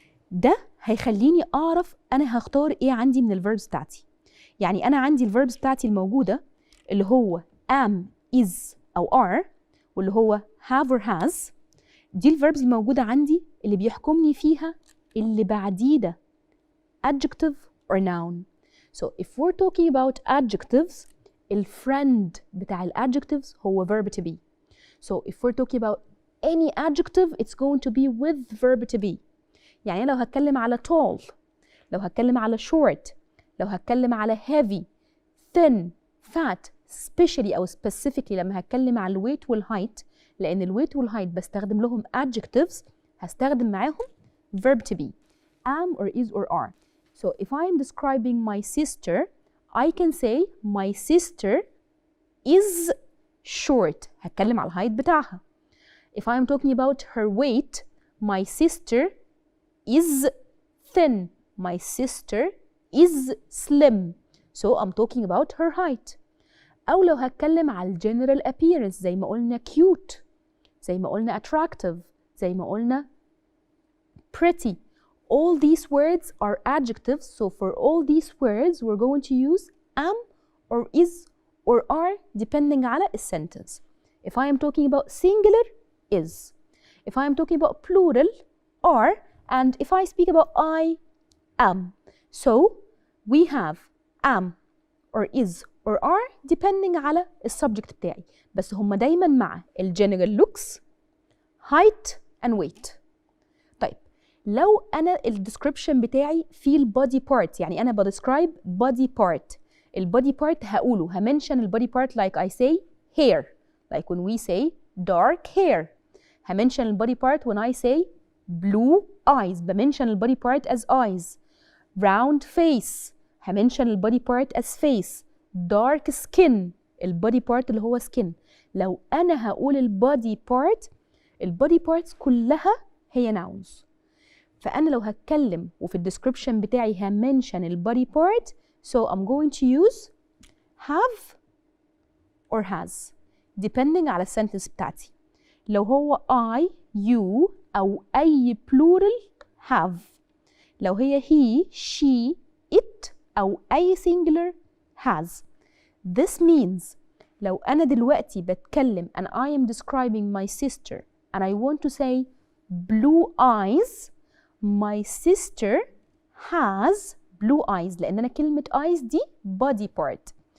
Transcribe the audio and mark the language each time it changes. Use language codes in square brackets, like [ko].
[ar] ده هيخليني أعرف أنا هختار إيه عندي من الverbs بتاعتي. يعني أنا عندي الverbs بتاعتي الموجودة اللي هو am, is أو are، واللي هو have or has. دي الverbs الموجودة عندي اللي بيحكمني فيها اللي بعديه ده adjective or noun. [en] So if we're talking about adjectives [ar] الفريند بتاع الadjectives هو [en] verb to be. So if we're talking about any adjective it's going to be with verb to be. [ar] يعني لو هتكلم على tall، لو هتكلم على short، لو هتكلم على heavy, thin, fat, especially أو specifically لما هتكلم على الويت والهايت، لأن الويت والهايت بستخدم لهم adjectives هستخدم معاهم verb to be am or is or are. [en] So if I'm describing my sister I can say my sister is short، [ar] هتكلم على الهايت بتاعها. [en] If I'm talking about her weight my sister is thin، my sister is slim. So I'm talking about her height. [ar] أو لو هتكلم على general appearance زي ما قلنا cute، زي ما قلنا attractive، زي ما قلنا pretty. [en] All these words are adjectives. So for all these words we're going to use am or is or are depending على the sentence. If I am talking about singular is. If I am talking about plural are. And if I speak about I am. So we have am or is or are depending [ar] على السبجكت بتاعي، بس هم دايما مع الجنرال [en] looks height and weight. طيب [ar] لو أنا الديسكريبشن بتاعي في البودي بارت، يعني أنا بديسكرايب body part، البودي بارت هقوله، همنشن البودي بارت like I say hair، [en] like when we say dark hair. [ar] همنشن البودي بارت [en] when I say blue eyes، [ar] بمنشن البودي بارت [en] as eyes. round face، [ar] همنشن البودي بارت [en] as face. [ar] dark skin، البودي بارت اللي هو skin. لو أنا هقول البودي بارت، البودي بارتس كلها هي nouns. فأنا لو هتكلم وفي الديسكريبشن بتاعي همنشن البودي بارت، [en] so I'm going to use have or has [ar] depending على السنتنس بتاعتي. لو هو I, you أو أي plural have. لو هي he, she, it أو أي singular has. [en] This means [ar] لو أنا دلوقتي بتكلم [en] and I am describing my sister and I want to say blue eyes, my sister has blue eyes، [ar] لأن أنا كلمة [en] eyes دي body part.